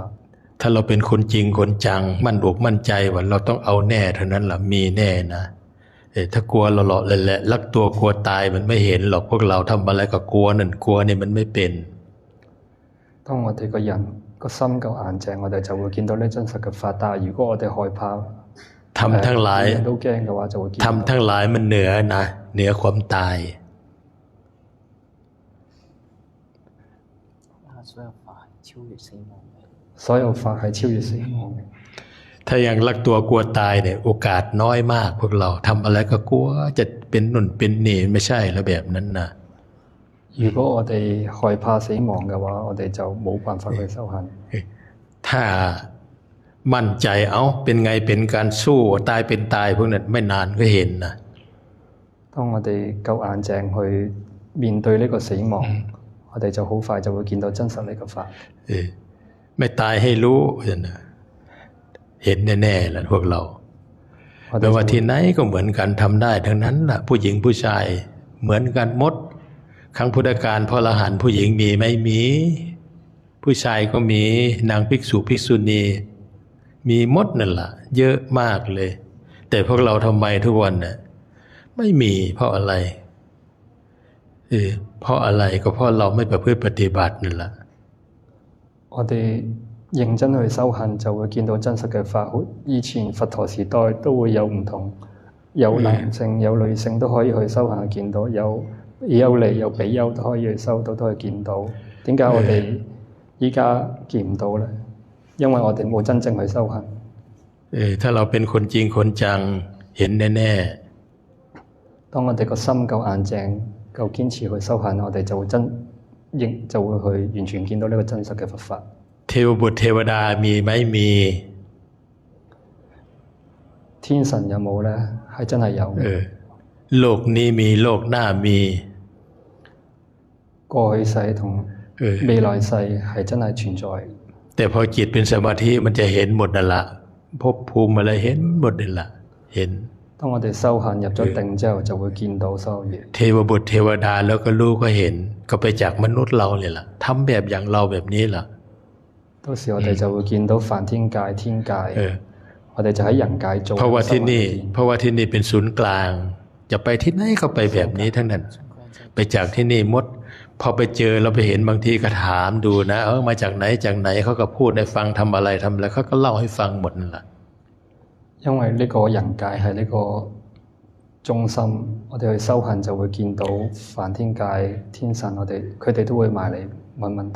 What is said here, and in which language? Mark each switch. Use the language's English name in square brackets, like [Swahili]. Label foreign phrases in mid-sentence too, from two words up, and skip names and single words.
[Thai] ถ้าเราเป็นคนจริงคนจังมั่นอกมั่นใจว่าเราต้องเอาแน่เท่านั้นล่ะมีแน่นะถ้ากลัวเราหลอกเลยแหละรักตัวกลัวตายมันไม่เห็นหรอกพวกเราทำอะไรก็กลัวนั่นกลัวนี่มันไม่เป็น [Cantonese] 當我哋個人個心夠硬淨，我哋就會見到呢真實嘅法。但係如果我哋害怕， [Thai] ทำทั้งหลาย [Cantonese] 都驚嘅話，就會見到。 [Thai] ทำทั้งหลายมันเหนือนะเหนือความตาย [Cantonese] 所有法係超越死亡嘅。 [Thai] ถ้ายังรักตัวกลัวตายเนี่ยโอกาสน้อยมากพวกเราทำอะไรก็กลัวจะเป็นนุ่นเป็นนี่ไม่ใช่แล้วแบบนั้นนะ [Cantonese] 如果我哋害怕死亡嘅話，我哋就冇辦法去修行。 [Thai] ถ้ามั่นใจเป็นไงเป็นการสู้ตายเป็นตายพวกนั้นไม่นานก็เห็นนะ [Cantonese] 當我哋夠硬淨去面對呢個死亡，我哋就好快就會見到真實呢個法。 [Thai] ไม่ตายให้รู้เห็นแน่ๆแหละพวกเราไม่ว่าที่ไหนก็เหมือนกันทำได้ทั้งนั้นล่ะ ผู้หญิงผู้ชายเหมือนกันหมดครั้งพุทธกาลพระอรหันต์ผู้หญิงมีไม่มีผู้ชายก็มีนางภิกษุภิกษุณีมีหมดนั่นล่ะเยอะมากเลยแต่พวกเราทำไมทุกวันน่ะไม่มีเพราะอะไรเพราะอะไรก็เพราะเราไม่ประพฤติปฏิบัตินั่นล่ะ [Cantonese] 我哋認真去修行，就會見到真實嘅法。以前佛陀時代都會有唔同，有男性有女性都可以去修行，見到有利有比丘都可以去修到，都可以見到。點解我哋依家見唔到呢？因為我哋冇真正去修行。 [Thai] ถ้าเราเป็นคนจริงคนจังเห็นแน่ [Cantonese] ๆ當我哋個心夠硬淨夠堅持去修行，我哋就會去完全見到呢個真實嘅佛法。 [Thai] เทวบุตรเทวดามีไหมมี [Cantonese] 天神有冇呢？係真係有嘅。 [Thai] โลกนี้มีโลกหน้ามี [Cantonese] 過去世同未來世係真係存在。 [Thai] แต่พอจิตเป็นสมาธิมันจะเห็นหมดนั่นละภพภูมิอะไรเห็นหมดนั่นละเห็น [Cantonese] 當我哋修行入咗定之後，就會見到所有嘢。 [Thai] เทวบุตรเทวดาแล้วก็รู้ก็เห็นก็ไปจากมนุษย์เราเลยล่ะทำแบบอย่างเราแบบนี้ล่ะ [Cantonese] 到時我哋就會見到梵天界、天界，我哋就喺人界做。 [Thai] เพราะว่าที่นี่เป็นศูนย์กลางจะไปที่ไหนก็ไปแบบนี้ทั้งนั้นไปจากที่นี่หมดพอไปเจอเราไปเห็นบางทีก็ถามดูนะมาจากไหนเขาก็พูดให้ฟังทำอะไรเขาก็เล่าให้ฟังหมดนั่นแหละ [Cantonese] 因為呢個人界係呢個中心，我哋去修行就會見到梵天界、天神，佢哋都會埋嚟問問題。